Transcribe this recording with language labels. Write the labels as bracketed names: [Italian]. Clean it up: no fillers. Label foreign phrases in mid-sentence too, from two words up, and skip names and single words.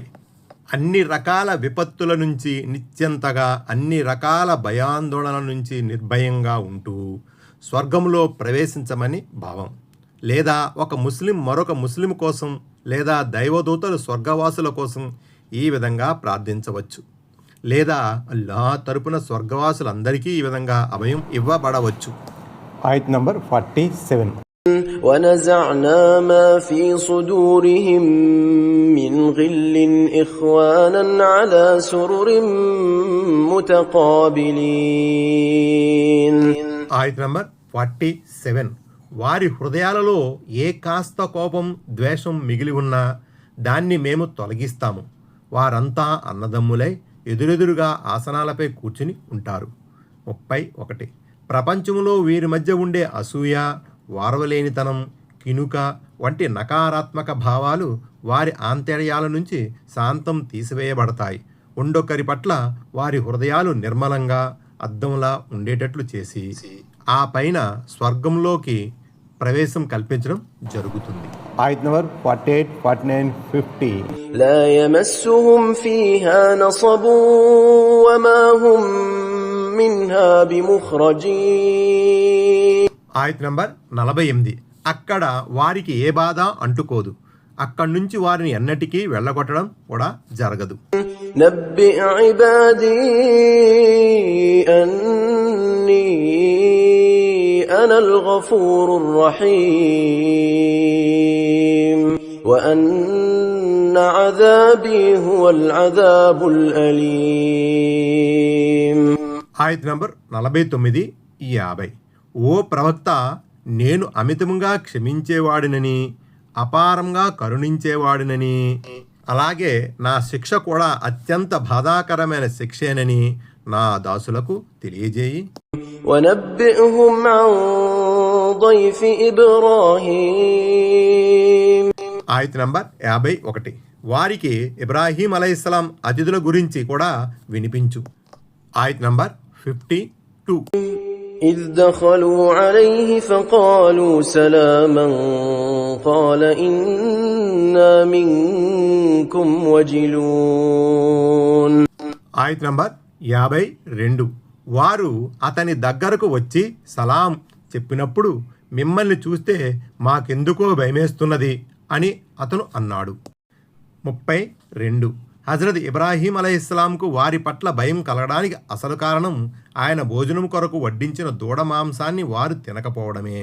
[Telugu] అన్ని రకాల విపత్తుల నుంచి నిశ్చింతగా, అన్ని రకాల భయాందోళనల నుంచి నిర్భయంగా ఉంటూ స్వర్గంలో ప్రవేశించమని భావం. లేదా ఒక ముస్లిం మరొక ముస్లిం కోసం, లేదా దైవదూతలు స్వర్గవాసుల కోసం ఈ విధంగా ప్రార్థించవచ్చు. లేదా అల్లాహ్ తరపున స్వర్గవాసులందరికీ ఈ విధంగా అభయం ఇవ్వబడవచ్చు. ఆయత్ నంబర్ 47. [Arabic] ونزعنا ما في صدورهم من غل إخوانا على سرر متقابلين. [Telugu] ఆయత్ నంబర్ 47. వారి హృదయాలలో ఏ కాస్త కోపం ద్వేషం మిగిలి ఉన్నా దాన్ని మేము తొలగిస్తాము. వారంతా అన్నదమ్ములై ఎదురెదురుగా ఆసనాలపై కూర్చుని ఉంటారు. 31. ప్రపంచంలో వీరి మధ్య ఉండే అసూయ, వారవలేనితనం, కినుక వంటి నకారాత్మక భావాలు వారి ఆంతర్యాల నుంచి శాంతం తీసివేయబడతాయి. ఉండొక్కరి పట్ల వారి హృదయాలు నిర్మలంగా అద్దంలా ఉండేటట్లు చేసి ఆ పైన స్వర్గంలోకి ప్రవేశం కల్పించడం జరుగుతుంది. ఆయత్ నంబర్ 48, 49, 50. [Arabic] لا يمسهم فيها نصب وما هم منها بمخرجين. [Telugu] ఆయత్ నంబర్ 48. అక్కడ వారికి ఏ బాధ అంటుకోదు, అక్కడి నుంచి వారిని ఎన్నటికీ వెళ్ళగొట్టడం కూడా జరగదు. [Arabic] نبئ عبادي أني أنا الغفور الرحيم وأن عذابي هو العذاب الأليم. [Telugu] ఆయత్ నంబర్ 49, 50. ఓ ప్రవక్త, నేను అమితంగా క్షమించేవాడినని అపారంగా కరుణించేవాడినని అలాగే నా శిక్ష కూడా అత్యంత బాధాకరమైన శిక్షేనని నా దాసులకు తెలియజేయి. [Arabic] ونبئهم عن ضيف إبراهيم. [Telugu] ఆయత్ నంబర్ 51. వారికి ఇబ్రాహీం అలైహిస్సలాం అతిథుల గురించి కూడా వినిపించు. ఆయత్ నంబర్ 52. [Arabic] إذ دخلوا عليه فقالوا سلاما قال إنا منكم وجلون. [Telugu] ఆయత్ నంబర్ 52. వారు అతని దగ్గరకు వచ్చి సలాం చెప్పినప్పుడు మిమ్మల్ని చూస్తే మాకెందుకో భయమేస్తున్నది అని అతను అన్నాడు. 32. హజరత్ ఇబ్రాహీం అలైహిస్సలాంకు వారి పట్ల భయం కలగడానికి అసలు కారణం ఆయన భోజనం కొరకు వడ్డించిన దూడ మాంసాన్ని వారు తినకపోవడమే.